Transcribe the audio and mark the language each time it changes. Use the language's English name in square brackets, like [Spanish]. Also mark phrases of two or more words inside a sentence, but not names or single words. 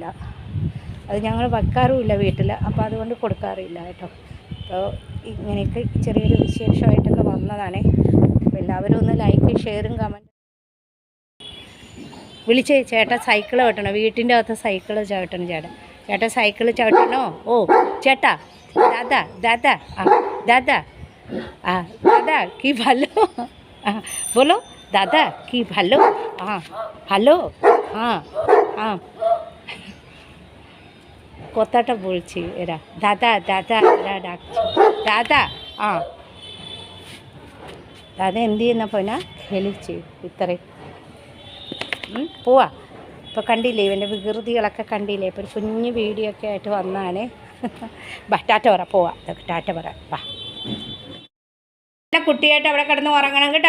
[Malayalam] അത് ഞങ്ങൾ വെക്കാറുമില്ല വീട്ടിൽ. അപ്പോൾ അതുകൊണ്ട് കൊടുക്കാറില്ല കേട്ടോ. അപ്പോൾ ഇങ്ങനെയൊക്കെ ചെറിയൊരു വിശേഷമായിട്ടൊക്കെ വന്നതാണേ. അപ്പോൾ എല്ലാവരും ഒന്ന് ലൈക്ക്, ഷെയറും കമൻറ്റ്. വിളിച്ചേ ചേട്ടാ സൈക്കിൾ ചവിട്ടണം. വീട്ടിൻ്റെ അകത്ത് സൈക്കിൾ ചവിട്ടണം ചേട്ടാ സൈക്കിൾ ചവിട്ടണോ? ഓ ചേട്ടാ, [Bangla] दादा কি ভালো, বলো দাদা কি ভালো, ভালো, কথাটা বলছি এরা দাদা এরা ডাকছে দাদা. [Malayalam] दादा എന്ത് ചെയ്യുന്നപ്പോൾ ഞാൻ കളിച്ച് ഇത്രയും പോവാ. ഇപ്പോൾ കണ്ടില്ലേ ഇവൻ്റെ വികൃതികളൊക്കെ കണ്ടില്ലേ. ഇപ്പോൾ ഒരു കുഞ്ഞു വീഡിയോ ഒക്കെ ആയിട്ട് വന്നാണേ. ടാറ്റ പറ, പോവാ. ടാറ്റ പറ, വാ. കുട്ടിയായിട്ട് അവിടെ കിടന്ന് ഉറങ്ങണം കേട്ടോ.